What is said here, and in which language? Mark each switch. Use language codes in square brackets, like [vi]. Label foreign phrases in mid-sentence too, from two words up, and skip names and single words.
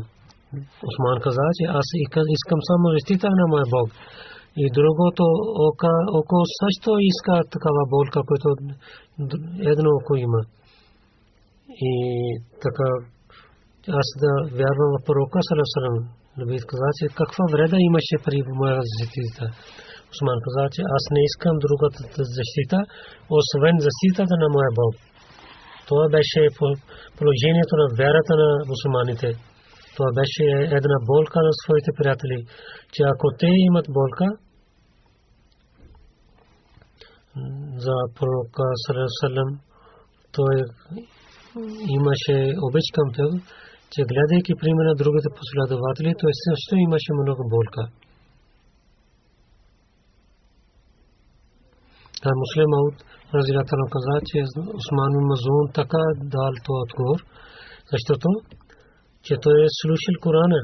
[bg] Осман каза, че аз искам само защита на моя Бог. И другото око също иска такава болка, която едно око има. И така аз да вярвам в пророка [ar] صلى الله عليه وسلم. [bg] Лабид каза, че каква вреда имаше при моя защита. Осман каза, че аз не искам другата защита, освен защитата на моя Бог. Това беше положението на вярата на мусулманите. Това беше една болка на своите приятели, че ако те имат болка за пророка [ar] صلى الله عليه وسلم, [bg] той имаше обич към тях, че гледайки пример на другите последователи, той също имаше много болка. Муслим Ауд разилата на каза, че Усман бин Мазун така дал този отговор, защото че той е слушал Корана.